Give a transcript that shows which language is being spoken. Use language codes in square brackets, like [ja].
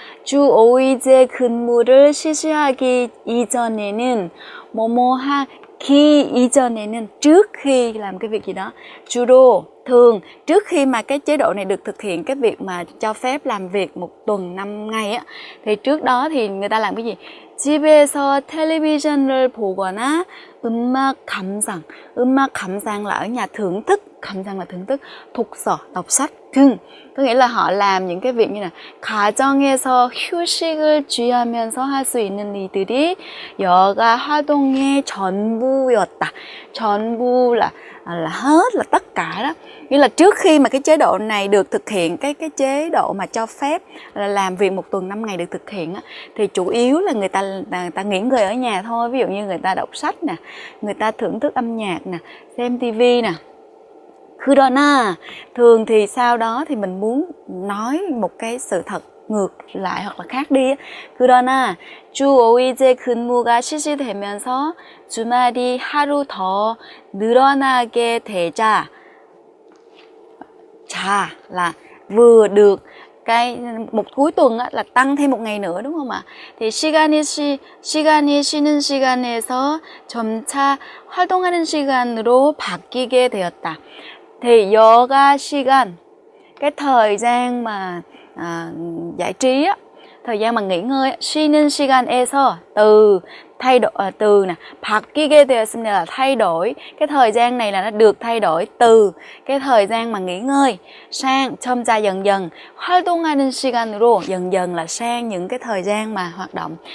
[ko] 주 5일째 근무를 실시하기 이전에는 뭐뭐하기 이전에는 [vi] trước khi làm cái việc gì đó, 주로 thường trước khi mà cái chế độ này được thực hiện, cái việc mà cho phép làm việc một tuần 5 ngày á, thì trước đó thì người ta làm cái gì? [ko] 집에서 텔레비전을 보거나 음악 감상 [vi] là ở nhà thưởng thức 감상 là thưởng thức, 독서, đọc sách 등. Có nghĩa là họ làm những cái việc như là [ko] 가정에서 휴식을 취하면서 할 수 있는 일들이 여가 활동의 전부였다. [vi] 전부 là hết, là tất cả đó. Nghĩa là trước khi mà cái chế độ này được thực hiện, cái chế độ mà cho phép là làm việc một tuần 5 ngày được thực hiện á, thì chủ yếu là người ta nghỉ ngơi ở nhà thôi. Ví dụ như người ta đọc sách nè, người ta thưởng thức âm nhạc nè, xem tivi nè. 그러나 thường thì sau đó thì mình muốn nói một cái sự thật ngược lại hoặc là khác đi. [ko] 그러나 주 5일제 근무가 실시되면서 주말이 하루 더 늘어나게 되자 [vi] là vừa được cái một cuối tuần á, là tăng thêm một ngày nữa đúng không ạ? [ko] thì 시간이 쉬는 시간에서 점차 활동하는 시간으로 바뀌게 되었다. [vi] thì yoga 시간, cái thời gian mà giải trí á, thời gian mà nghỉ ngơi á, [ko] 쉬는 시간에서 [vi] từ nè, [ko] 바뀌게 되었습니다 [vi] là thay đổi. Cái thời gian này là nó được thay đổi từ cái thời gian mà nghỉ ngơi sang 점차 dần dần, [ko] 활동하는 시간으로 [vi] dần dần là sang những cái thời gian mà hoạt động.